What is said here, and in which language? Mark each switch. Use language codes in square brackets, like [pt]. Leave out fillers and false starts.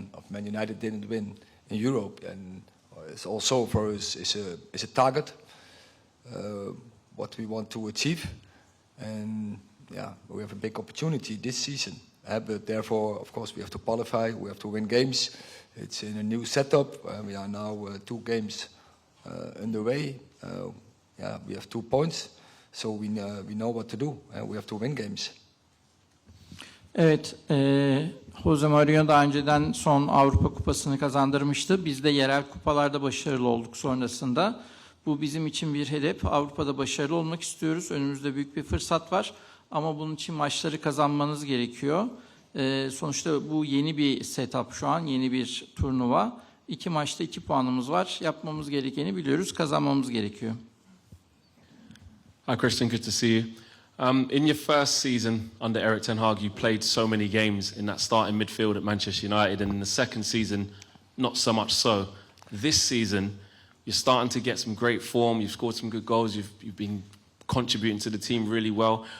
[en] Man United didn't win in Europe, and it's also for us is a target what we want to achieve, and yeah, we have a big opportunity this season. But therefore, of course, we have to qualify. We have to win games. It's in a new setup. We are now 2 games underway. Yeah, we have 2 points, so we know what to do. We have to win games. [tr] Evet, Jose Mourinho daha önceden son Avrupa Kupası'nı kazandırmıştı. Biz de yerel kupalarda başarılı olduk sonrasında. Bu bizim için bir hedef. Avrupa'da başarılı olmak istiyoruz. Önümüzde büyük bir fırsat var. Ama bunun için maçları kazanmanız gerekiyor. Sonuçta bu yeni bir setup şu an, yeni bir turnuva. 2 maçta 2 puanımız var. Yapmamız gerekeni biliyoruz, kazanmamız gerekiyor. [en] Hi Christian, good to see you. In your first season under Erik ten Hag, you played so many games in that starting midfield at Manchester United, and in the second season, not so much so. This season, you're starting to get some great form, you've scored some good goals, you've been contributing to the team really well.